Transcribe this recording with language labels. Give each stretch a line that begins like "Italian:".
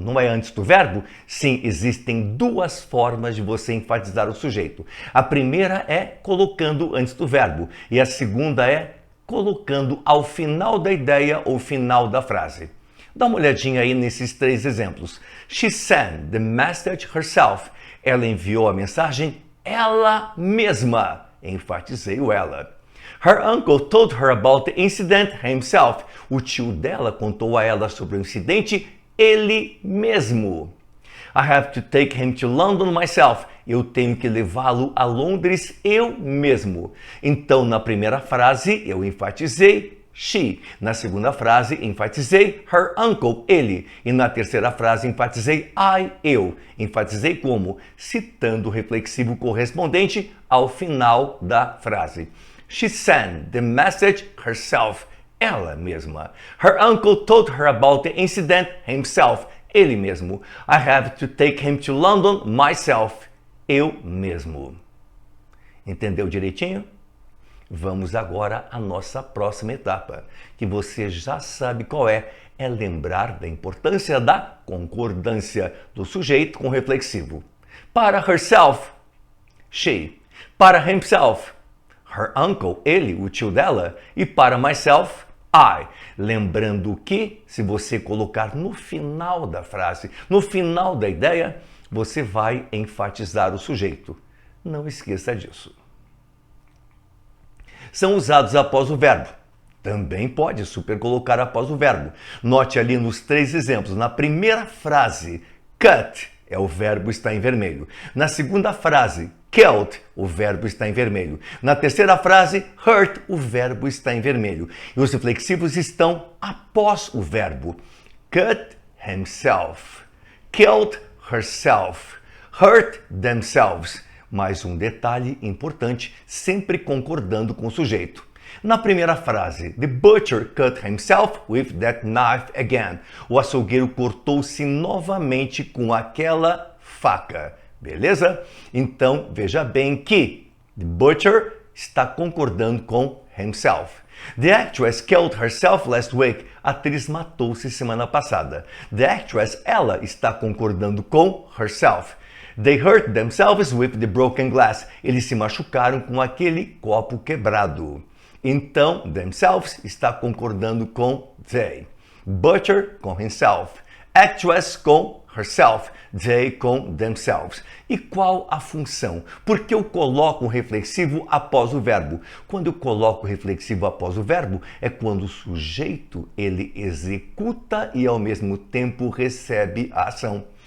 Portuguese: Não é antes do verbo? Sim, existem duas formas de você enfatizar o sujeito. A primeira é colocando antes do verbo e a segunda é colocando ao final da ideia ou final da frase. Dá uma olhadinha aí nesses três exemplos.
English: She sent the message herself.
Portuguese: Ela enviou a mensagem ela mesma. Enfatizei o ela.
English: Her uncle told her about the incident himself.
Portuguese: O tio dela contou a ela sobre o incidente ele mesmo.
English: I have to take him to London myself.
Portuguese: Eu tenho que levá-lo a Londres eu mesmo. Então, na primeira frase, eu enfatizei she. Na segunda frase, enfatizei her uncle, ele. E na terceira frase, enfatizei I, eu. Enfatizei como? Citando o reflexivo correspondente ao final da frase.
English: She sent the message herself.
Portuguese: Ela mesma.
English: Her uncle told her about the incident himself.
Portuguese: Ele mesmo.
English: I have to take him to London myself.
Portuguese: Eu mesmo. Entendeu direitinho? Vamos agora à nossa próxima etapa, que você já sabe qual é. É lembrar da importância da concordância do sujeito com o reflexivo. Para herself, she. Para himself, her uncle, ele, o tio dela. E para myself, I. Lembrando que, se você colocar no final da frase, no final da ideia, você vai enfatizar o sujeito. Não esqueça disso. São usados após o verbo. Também pode super colocar após o verbo. Note ali nos três exemplos. Na primeira frase, cut, o verbo está em vermelho. Na segunda frase, killed, o verbo está em vermelho. Na terceira frase, hurt, o verbo está em vermelho. E os reflexivos estão após o verbo.
English: Cut himself, killed herself, hurt themselves.
Portuguese: Mais um detalhe importante, sempre concordando com o sujeito. Na primeira frase,
English: the butcher cut himself with that knife again.
Portuguese: O açougueiro cortou-se novamente com aquela faca. Beleza? Então, veja bem que the butcher está concordando com himself.
English: The actress killed herself last week.
Portuguese: A atriz matou-se semana passada. The actress, ela está concordando com herself.
English: They hurt themselves with the broken glass.
Portuguese: Eles se machucaram com aquele copo quebrado. Então, themselves está concordando com they. Butcher com himself. Actress com herself. They com themselves. E qual a função? Por que eu coloco um reflexivo após o verbo? Quando eu coloco o reflexivo após o verbo, é quando o sujeito ele executa e ao mesmo tempo recebe a ação.